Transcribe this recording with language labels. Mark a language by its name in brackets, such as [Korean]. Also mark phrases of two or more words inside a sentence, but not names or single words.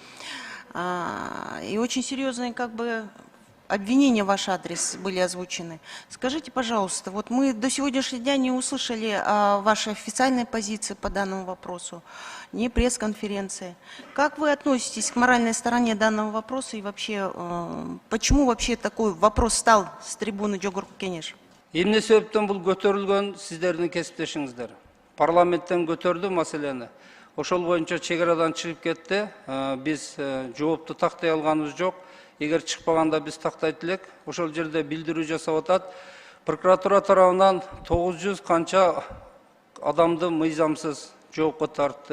[Russian] И очень серьезные, как бы, обвинения в ваш адрес были озвучены. Скажите, пожалуйста, вот мы до сегодняшнего дня не услышали вашей официальной позиции по данному вопросу, ни пресс-конференции. Как вы относитесь к моральной стороне данного вопроса и вообще, почему вообще такой вопрос стал с трибуны Жогорку Кенеш? [Kyrgyz] Эмне себептен бул көтөрүлгөн сиздердин кесиптешиңиздер. Парламенттен көтөрдү маселени. Ошол боюнча чек-арадан чыгып кетти. Биз жоопту тактай алганыбыз жок. Эгер чыкпаганда биз тактайт элек. Ошол жерде билдирүү жасап атат. Прокуратура тарабынан 900 канча адамды мыйзамсыз жоопко тартты.